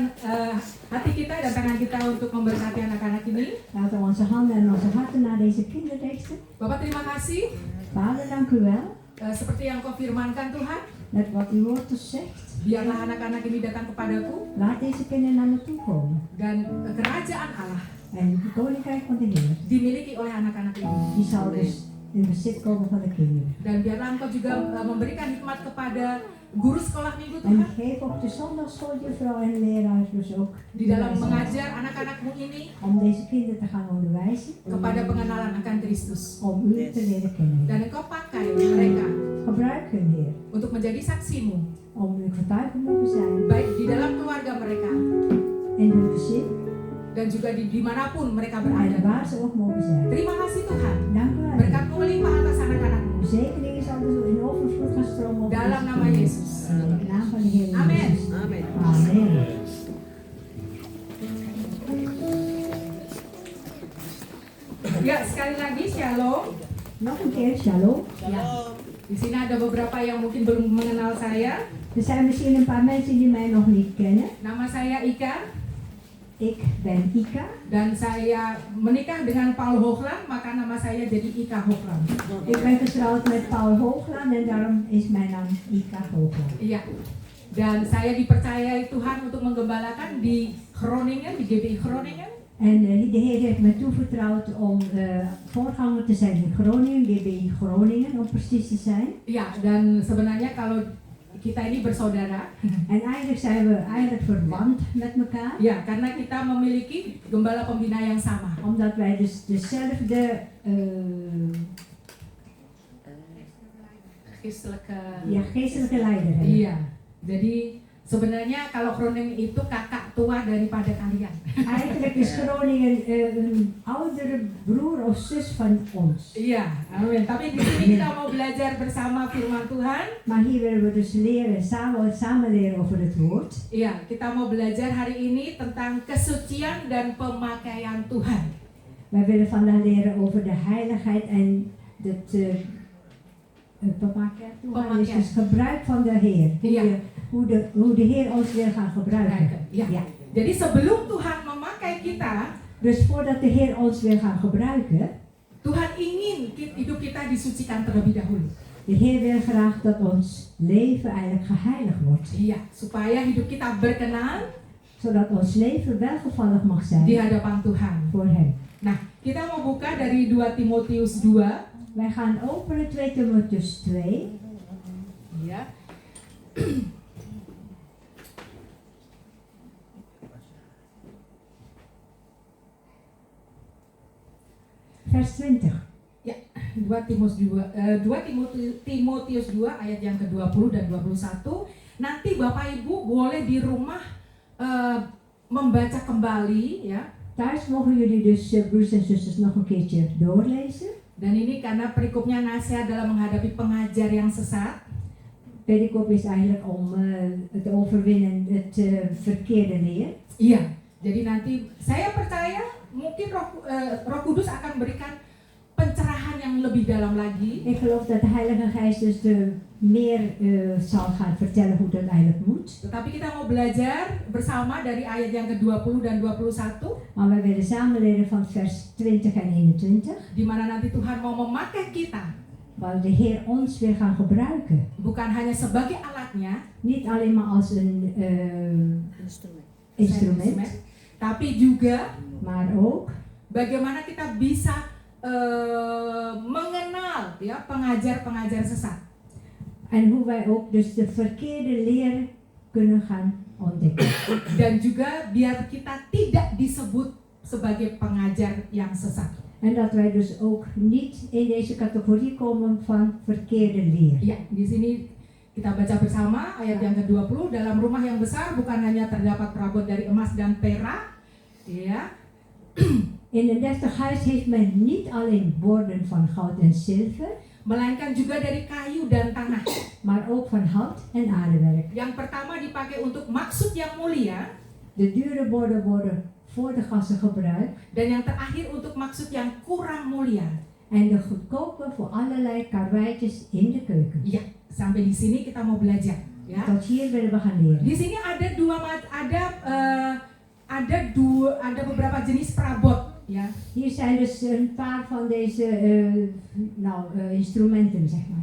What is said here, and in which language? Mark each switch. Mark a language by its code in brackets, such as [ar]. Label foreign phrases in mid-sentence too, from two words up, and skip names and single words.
[id] hati kita dan tangan kita untuk memberkati anak-anak ini. [nl] Laten we onze handen en onze harten naar deze kinderen richten. [id] Bapak terima kasih [nl] Vader, dank u wel. [id] seperti yang kau firmankan Tuhan. [nl] Met wat uw woord ons zegt. [id] Biarlah anak-anak ini datang kepadaku [nl] Laat deze kinderen naar me toe komen. [id] dan kerajaan Allah [nl] En het koninkrijk van de Heer, [id] dimiliki oleh anak-anak ini. [nl] die zal dus in bezit komen van de kinderen. [id] Dan biarlah Engkau juga memberikan hikmat kepada guru sekolah minggu [nl] En [id] Tuhan. [nl] geef ook de zondagschooljuffrouw en leraar dus ook [id] Di dalam mengajar anak-anakmu ini [nl] om deze kinderen te gaan onderwijzen, [id] kepada pengenalan akan Kristus. [nl] om u te leren kennen. [id] Dan Engkau pakai mereka [nl] Gebruik hun, Heer, [id] untuk menjadi saksimu, [nl] om uw getuige mogen zijn [id] baik di dalam keluarga mereka [nl] in hun gezin [id] dan juga dimanapun mereka [nl] en [id] berada. [nl] waar ze ook mogen zijn. [id] Terima kasih Tuhan. [nl] Dank u wel. Heer. [id] Berkat-Mu melimpah atas anak-anakmu. [nl] Uw zegeningen zal dus in overvloed gaan stromen op [id] Dalam [nl] deze [id] nama [nl] kinderen. [id] Yesus. [nl] In de naam van de Heer Amen. Jezus. Amen. Amen. [id] Ya, sekali lagi shalom. [nl] Nog een keer, shalom. [id] Ya. Di sini ada beberapa yang mungkin belum mengenal saya. [nl] Er zijn misschien een paar mensen die mij nog niet kennen. [id] Nama saya Ika [nl] Ik ben Ika. [id] dan saya menikah dengan Paul Hoogland, maka nama saya jadi Ika Hoogland. [nl] Ik ben getrouwd met Paul Hoogland en daarom is mijn naam Ika Hoogland. [id] Iya. Dan saya dipercayai Tuhan untuk menggembalakan di Groningen, di GBI Groningen. [nl] En de Heer heeft mij toevertrouwd om voorganger te zijn in Groningen, GBI Groningen om precies te zijn. [id] Iya, dan sebenarnya kalau kita ini bersaudara, [nl] En eigenlijk zijn we eigenlijk verwant met elkaar. [id] ya karena kita memiliki gembala pembina yang sama. [nl] Omdat wij dus dezelfde geestelijke leider hebben. [id] Iya. Jadi sebenarnya kalau Groningen itu kakak tua daripada kalian. [nl] Eigenlijk is Groningen een oudere broer of zus van ons. [id] Iya, amin. Tapi di sini kita mau belajar bersama firman Tuhan. [nl] Maar hier willen we dus leren, samen leren over het woord. [id] Iya, kita mau belajar hari ini tentang kesucian dan pemakaian Tuhan. [nl] Wij willen vandaag leren over de heiligheid en het [id] pemakaian Tuhan [nl] is dus gebruik van de Heer. Ja. Hoe de Heer ons wil gaan gebruiken. [id] Ya. [nl] Ja. [id] Jadi sebelum Tuhan memakai kita, [nl] Dus voordat de Heer ons wil gaan gebruiken, [id] Tuhan ingin hidup kita disucikan terlebih dahulu. [nl] de Heer wil graag dat ons leven eigenlijk geheiligd wordt. [id] Iya, supaya hidup kita berkenan [nl] Zodat ons leven welgevallig mag [id] di [nl] zijn [id] hadapan Tuhan. [nl] voor Hem. [id] Nah, kita mau buka dari 2 Timotius 2. [nl] Wij gaan openen 2 Timotheus 2. [id] Ya. [nl] Vers 20. [id] Ya, 2 Timotius 2 ayat yang ke-20 dan 21. Nanti Bapak Ibu boleh di rumah membaca kembali ya. [nl] Thuis mogen jullie dus, broers en zusters, nog een keertje doorlezen. [id] Dan ini karena perikopnya nasihat dalam menghadapi pengajar yang sesat. [nl] Perikop is eigenlijk om het overwinnen, het verkeerde leer. [id] Iya, jadi nanti saya percaya mungkin Roh Kudus akan berikan pencerahan yang lebih dalam lagi. [nl] Ik geloof dat de Heilige Geest dus meer zal gaan vertellen hoe dat eigenlijk moet. [id] Tetapi kita mau belajar bersama dari ayat yang ke-20 dan 21. [nl] Maar wij willen samen leren van vers 20 en 21. [id] Di mana nanti Tuhan mau memakai kita. [nl] Waar de Heer ons weer gaan gebruiken. [id] Bukan hanya sebagai alatnya. [nl] Niet alleen maar als een instrument. [id] Tapi juga [nl] Maar ook [id] bagaimana kita bisa mengenal ya pengajar-pengajar sesat. [nl] en hoe wij ook dus de verkeerde leer kunnen gaan ontdekken. [id] Dan juga biar kita tidak disebut sebagai pengajar yang sesat. [nl] En dat wij dus ook niet in deze categorie komen van verkeerde leer. [id] Ya, di sini kita baca bersama ayat yang ke-20. Dalam rumah yang besar bukan hanya terdapat perabot dari emas dan perak, ya. [nl] In een deftig huis heeft men niet alleen borden van goud en zilver, [id] Melainkan juga dari kayu dan tanah. [nl] maar ook van hout en aardewerk. [id] Yang pertama dipakai untuk maksud yang mulia, [nl] De dure borden worden voor de gasten gebruikt [id] dan yang terakhir untuk maksud yang kurang mulia. [nl] en de goedkope voor allerlei karweitjes in de keuken. [id] Ya, sampai di sini kita mau belajar. Ya. [nl] Tot hier willen we gaan leren. [id] Di sini ada beberapa jenis perabot, ya. [nl] Hier zijn dus een paar van deze instrumenten, zeg maar.